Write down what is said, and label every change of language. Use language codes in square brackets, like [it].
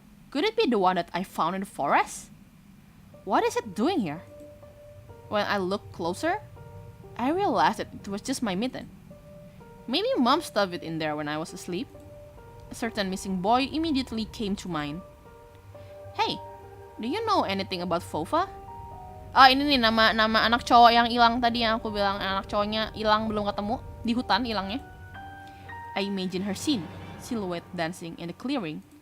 [en] Could it be the one that I found in the forest? What is it doing here? When I looked closer, I realized that it was just my mitten. Maybe Mom stuffed it in there when I was asleep. A certain missing boy immediately came to mind. Hey, do you know anything about Fofa? [id] Ini nih nama anak cowok yang hilang tadi yang aku bilang anak cowoknya hilang belum ketemu di hutan hilangnya. [en] I imagine her scene, silhouette dancing in the clearing.